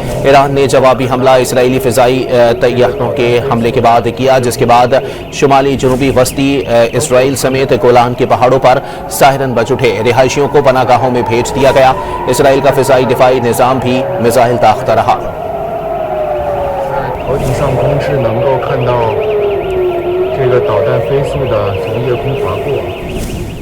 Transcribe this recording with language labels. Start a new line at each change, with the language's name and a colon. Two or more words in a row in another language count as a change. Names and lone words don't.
Urdu: ایران نے جوابی حملہ اسرائیلی فضائی طیاروں کے حملے کے بعد کیا، جس کے بعد شمالی جنوبی وسطی اسرائیل سمیت گولان کے پہاڑوں پر سائرن بج اٹھے. رہائشیوں کو پناہ گاہوں میں بھیج دیا گیا۔ اسرائیل کا فضائی دفاعی نظام بھی میزائل داغتا رہا.
Chinese: 头顶上空是能够看到这个导弹飞速的从夜空划过。